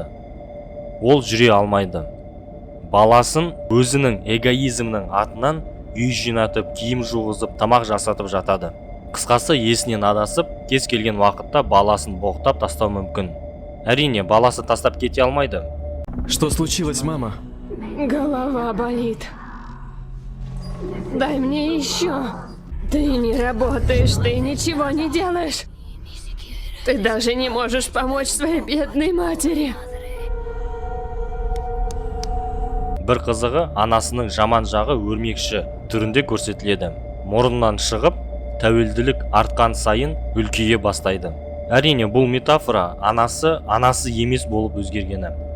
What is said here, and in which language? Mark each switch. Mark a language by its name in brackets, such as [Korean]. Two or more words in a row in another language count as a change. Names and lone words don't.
[Kazakh] Ол жүре алмайды. Баласын өзінің эгоизмнің атынан үй жинатып, киім жуғызып, тамақ жасатып жатады. Қысқасы есінен адасып, кез келген уақытта баласын боқтап тастау мүмкін. Әрине, баласы тастап кете алмайды. [Russian] Что случилось, мама? Голова болит. Дай мне еще. Ты не работаешь, ты ничего не делаешь. Ты даже не можешь помочь своей бедной матери. [Kazakh] Бір қызығы, анасының жаман жағы өрмекші түрінде көрсетіледі. Мұрнынан шығып, тәуелділік артқан сайын үлкейе бастайды. Әрине, бұл метафора анасы емес болып өзгергені.